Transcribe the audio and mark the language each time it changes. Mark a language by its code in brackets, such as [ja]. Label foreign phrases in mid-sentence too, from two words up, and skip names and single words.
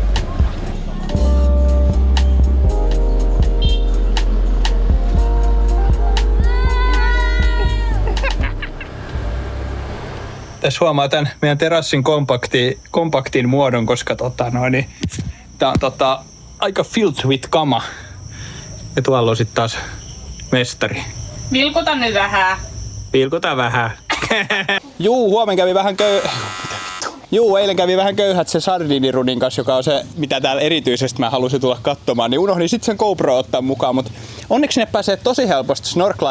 [fi] Tässä huomaa tän meidän terassin kompaktin muodon, koska tää on aika [en] filled with [fi] kama. Ja tuolla on sit taas mestari. Vilkuta nyt vähän. Vilkuta vähän. Eilen kävi vähän köyhät se sardiinirunin kanssa, joka on se, mitä täällä erityisesti mä halusin tulla katsomaan, niin unohdin sitten sen GoPro ottaa mukaan, mutta onneksi ne pääsee tosi helposti snorklaa